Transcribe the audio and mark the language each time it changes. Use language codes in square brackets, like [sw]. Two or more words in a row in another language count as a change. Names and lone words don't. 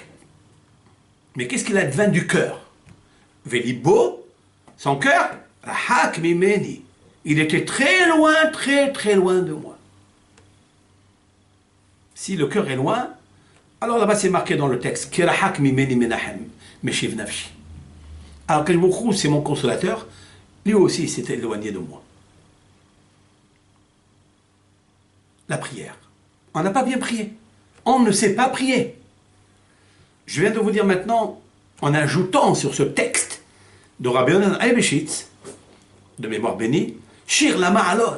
[fr] Mais qu'est-ce qu'il advint du cœur? Velibo, son cœur, [he] רחק ממני. [fr] Il était très loin de moi. Si le cœur est loin, alors là-bas c'est marqué dans le texte, [he] כי רחק ממני מנחם משיב נפשי. [fr] Alors que c'est mon consolateur, lui aussi s'est éloigné de moi. La prière. On n'a pas bien prié. On ne sait pas prier. Je viens de vous dire maintenant, en ajoutant sur ce texte de Rabbi Yonatan Eibeshitz, de mémoire bénie, Shir la Ma'alot.